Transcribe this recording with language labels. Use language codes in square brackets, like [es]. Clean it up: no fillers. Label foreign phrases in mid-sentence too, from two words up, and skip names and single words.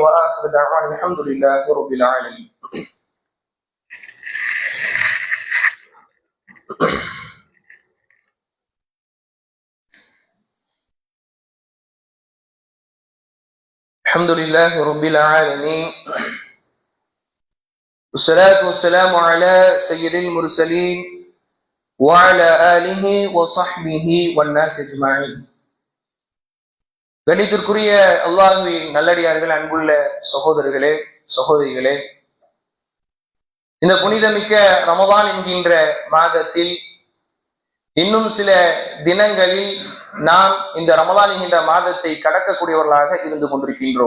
[ar] وآخر دعوانا الحمد لله رب العالمين. الحمد لله رب العالمين. والصلاة والسلام على سيد المرسلين وعلى آله وصحبه والناس أجمعين. [ta] கணித்திற்குரிய அல்லாஹ்வின் நல்லடியார்கள், அன்புள்ள சகோதரர்களே சகோதரிகளே, இந்த புனிதமிக்க ரமலான் என்கின்ற மாதத்தில் இன்னும் சில தினங்களில் நாம் இந்த ரமலான் என்கின்ற மாதத்தை கடக்கக்கூடியவர்களாக இருந்து கொண்டிருக்கின்றோம்.